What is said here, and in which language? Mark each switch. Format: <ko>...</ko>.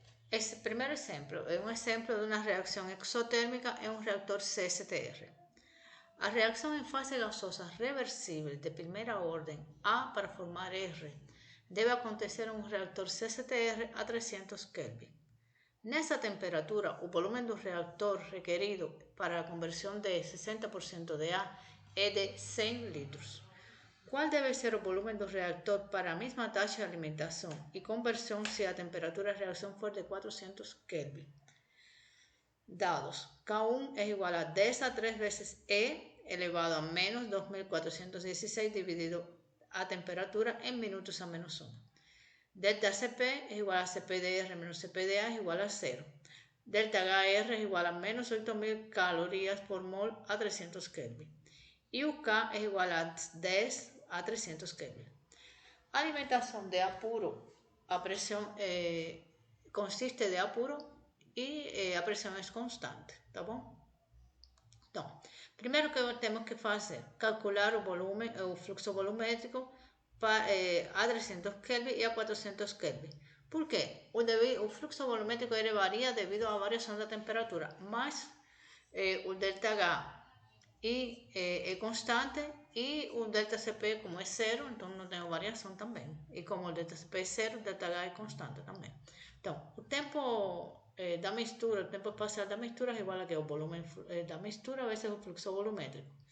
<es>Este primer ejemplo es un ejemplo de una reacción exotérmica en un reactor CSTR. La reacción en fase gasosa reversible de primera orden A para formar R debe acontecer en un reactor CSTR a 300 Kelvin.</es> <pt>Nessa temperatura, o volumen do reactor requerido para a conversão de 60% de A é de 100 litros. Qual deve ser o volume do reactor para a mesma taxa de alimentação e conversão se a temperatura de reação for de 400 Kelvin? Dados: K1 é igual a 10 a 3 vezes E elevado a menos 2416 dividido a temperatura em minutos a menos 1.</pt> <es>Delta Cp es igual a Cp de R menos Cp de A es igual a 0. Delta HR es igual a menos 8000 calorías por mol a 300 Kelvin. Y UK es igual a 10 a 300 Kelvin. Alimentación de A puro a presión consiste de A puro y a presión es constante,</es> <pt>tá bom? Então, primeiro que temos que fazer, calcular o volume, o fluxo volumétrico a 300 Kelvin y a 400 Kelvin.</pt> <es>¿Por qué?</es> <pt>O fluxo volumétrico</pt> <es>varía debido a variación de temperatura, más el delta H es constante y un delta Cp como es cero, entonces no tengo variación también. Y como el delta Cp es cero, el delta H es constante también. Entonces, el tiempo</es> <pt>da mistura,</pt> <es>el tiempo espacial da mistura es igual a que el volumen da mistura veces el fluxo volumétrico.</es>